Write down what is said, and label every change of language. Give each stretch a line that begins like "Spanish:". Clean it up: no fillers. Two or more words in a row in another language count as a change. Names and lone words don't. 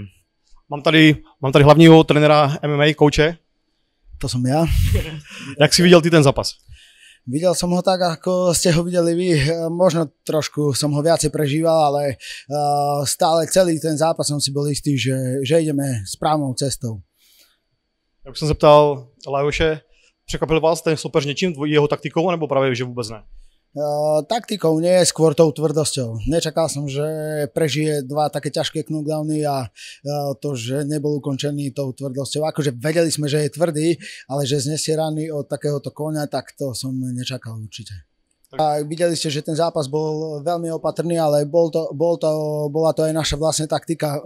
Czech: Mám tady hlavního trenéra MMA, kouče.
Slovak: To som ja.
Czech: Jak si viděl ty ten zápas?
Slovak: Videl som ho tak, ako ste ho videli vy. Možno trošku som ho viacej prežíval, ale stále celý ten zápas som si bol istý, že ideme správnou cestou.
Czech: Jak jsem se ptal Lajoše, překvapil vás ten soupeř něčím, jeho taktikou, nebo právě, že vůbec ne?
Slovak: Taktikou nie, skôr tou tvrdosťou. Nečakal som, že prežije 2 také ťažké knockdowny a to, že nebol ukončený tou tvrdosťou. Akože vedeli sme, že je tvrdý, ale že znesie rany od takéhoto koňa, tak to som nečakal určite. A videli ste, že ten zápas bol veľmi opatrný, ale bola to aj naša vlastne taktika.